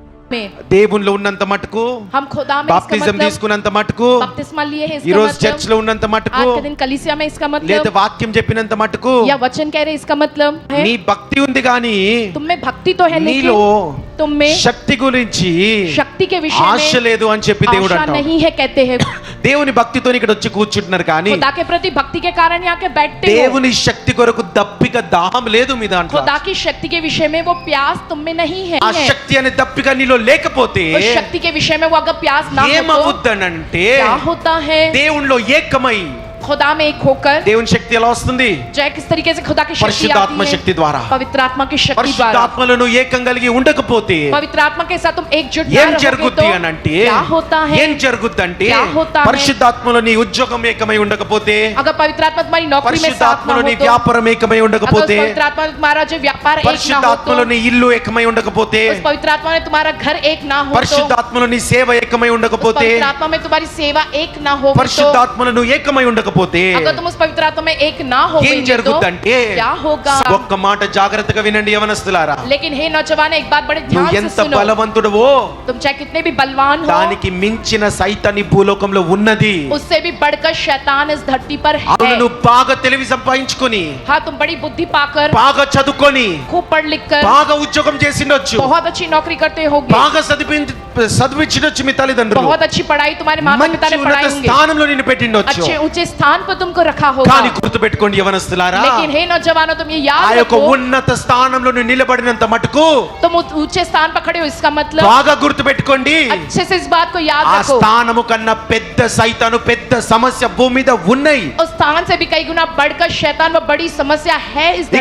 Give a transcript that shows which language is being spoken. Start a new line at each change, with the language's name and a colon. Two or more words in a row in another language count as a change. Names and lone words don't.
Hindi: में
Telugu: దేవునిలో ఉన్నంత మటుకు,
Hindi: हम खुदा में
Telugu: బాప్టిజం తీసుకున్నంత మటుకు,
Hindi: बपतिस्मा लिए है
Telugu: ఈ
Hindi: इसका
Telugu: రోజు
Hindi: मतलब,
Telugu: చర్చ్ లో ఉన్నంత మటుకు,
Hindi: आज के दिन कलीसिया में इसका
Telugu: లేదా
Hindi: मतलब,
Telugu: వాక్యం చెప్పినంత మటుకు
Hindi: या वचन कह रहे इसका मतलब है
Telugu: నీ భక్తి ఉంది గాని
Hindi: तुम में भक्ति तो है
Telugu: నీలో
Hindi: लेकिन तुम में
Telugu: శక్తి గురించి
Hindi: शक्ति के विषय
Telugu: ఆశ
Hindi: में
Telugu: లేదు అని చెప్పి దేవుడు
Hindi: आशा
Telugu: అంటాడు.
Hindi: नहीं है कहते हैं।
Telugu: దేవుని భక్తితో ఇక్కడ వచ్చి కూర్చుంటున్నారు కానీ
Hindi: खुदा के प्रति भक्ति के कारण यहाँ के बैठते हो।
Telugu: దేవుని శక్తి కొరకు దప్పిక దాహం లేదు మీ దాంట్లో.
Hindi: खुदा की शक्ति के विषय में वो प्यास तुम में नहीं है।
Telugu: ఆ శక్తి అనే దప్పిక నీలో లేకపోతే
Hindi: उस शक्ति के विषय में वो अगर प्यास ना हो तो
Telugu: ఏమవుద్దనంటే
Hindi: क्या होता है?
Telugu: దేవునిలో ఏకమై
Hindi: खुदा में एक होकर
Telugu: దేవుని శక్తి ఎలా వస్తుంది?
Hindi: जय किस तरीके से खुदा की शक्ति
Telugu: పరిశుద్ధాత్మ
Hindi: आती
Telugu: శక్తి
Hindi: है?
Telugu: ద్వారా.
Hindi: पवित्र आत्मा की शक्ति द्वारा।
Telugu: పరిశుద్ధాత్మలో నువ్వు ఏకం కలిగి ఉండకపోతే
Hindi: पवित्र आत्मा के साथ तुम एकजुट ना
Telugu: ఏం
Hindi: रहोगे
Telugu: జరుగుద్ది
Hindi: तो
Telugu: అనంటే
Hindi: क्या होता है?
Telugu: ఏం జరుగుద్దంటే
Hindi: क्या होता है?
Telugu: పరిశుద్ధాత్మలో నీ ఉద్యోగం ఏకమై ఉండకపోతే,
Hindi: अगर पवित्र आत्मा तुम्हारी नौकरी में साथ ना
Telugu: పరిశుద్ధాత్మలో
Hindi: हो
Telugu: నీ
Hindi: तो,
Telugu: వ్యాపారం ఏకమై
Hindi: अगर
Telugu: ఉండకపోతే,
Hindi: उस पवित्र आत्मा में तुम्हारा जो व्यापार एक ना हो
Telugu: పరిశుద్ధాత్మలో
Hindi: तो,
Telugu: నీ ఇల్లు ఏకమై ఉండకపోతే,
Hindi: उस पवित्र आत्मा में तुम्हारा घर एक ना हो तो,
Telugu: పరిశుద్ధాత్మలో నీ సేవ ఏకమై
Hindi: उस
Telugu: ఉండకపోతే,
Hindi: पवित्र आत्मा में तुम्हारी सेवा एक ना हो तो,
Telugu: పరిశుద్ధాత్మలో నువ్వు ఏకమై ఉండకపోతే
Hindi: अगर तुम उस पवित्र आत्मा में एक ना हो
Telugu: ఏం
Hindi: तो
Telugu: జరుగుద్దంటే,
Hindi: क्या होगा?
Telugu: ఒక్క మాట జాగ్రత్తగా వినండి యవనస్తులారా,
Hindi: लेकिन हे नौजवान एक बात बड़े
Telugu: నువ్వు
Hindi: ध्यान से
Telugu: ఎంత
Hindi: सुनो।
Telugu: బలవంతుడవో
Hindi: तुम चाहे कितने भी बलवान हो,
Telugu: దానికి మించిన సైతాన్ని భూలోకంలో ఉన్నది.
Hindi: उससे भी बढ़कर शैतान इस धरती पर
Telugu: అవును,
Hindi: है।
Telugu: నువ్వు బాగా తెలివి సంపాదించుకొని,
Hindi: हाँ, तुम बड़ी बुद्धि पाकर,
Telugu: బాగా చదువుకొని,
Hindi: खूब पढ़ लिख कर,
Telugu: బాగా ఉద్యోగం చేసిండొచ్చు,
Hindi: बहुत अच्छी नौकरी करते होगे,
Telugu: బాగా చదివించొచ్చు మీ తల్లిదండ్రులు,
Hindi: बहुत अच्छी पढ़ाई तुम्हारे माता पिता
Telugu: మంచి
Hindi: ने
Telugu: ఉన్నత
Hindi: पढ़ाई होंगे,
Telugu: స్థానంలో నిన్ను పెట్టిండొచ్చు.
Hindi: अच्छे ऊंचे स्थान पर तुमको रखा होगा।
Telugu: కానీ గుర్తుపెట్టుకోండి యవనస్తులారా,
Hindi: लेकिन हे नौजवानों तुम ये
Telugu: ఆ
Hindi: याद
Telugu: యొక్క
Hindi: रखो,
Telugu: ఉన్నత స్థానంలో నువ్వు నిలబడినంత మటుకు
Hindi: तुम ऊंचे स्थान पर खड़े हो इसका मतलब
Telugu: బాగా గుర్తుపెట్టుకోండి,
Hindi: अच्छे से इस बात को याद
Telugu: ఆ
Hindi: रखो,
Telugu: స్థానము కన్నా పెద్ద సైతాను పెద్ద సమస్య భూమి మీద ఉన్నాయి.
Hindi: उस स्थान से भी कई गुना बढ़कर शैतान व बड़ी समस्या है इस